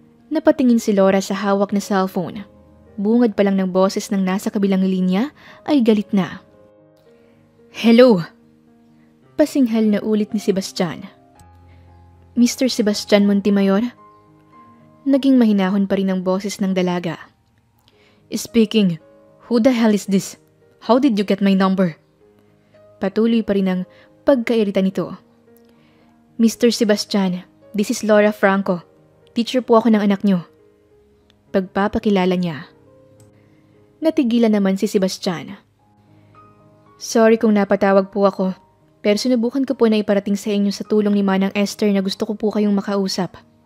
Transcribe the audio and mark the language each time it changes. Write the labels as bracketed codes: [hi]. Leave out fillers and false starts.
[tl] Napatingin si Laura sa hawak na cellphone. Bungad pa lang ng boses ng nasa kabilang linya ay galit na. Hello! Pasinghal na ulit ni Sebastian. Mr. Sebastian Montemayor? Naging mahinahon pa rin ang boses ng dalaga. [en] Speaking, who the hell is this? How did you get my number? [tl] Patuloy pa rin ang pagkairita nito. Mr. [en] Sebastian, this is Laura Franco. [tl] Teacher po ako ng anak niyo. Pagpapakilala niya. Natigilan naman si Sebastian. Sorry kung napatawag po ako, pero sinubukan ko po na iparating sa inyo sa tulong ni Manang Esther na gusto ko po kayong makausap.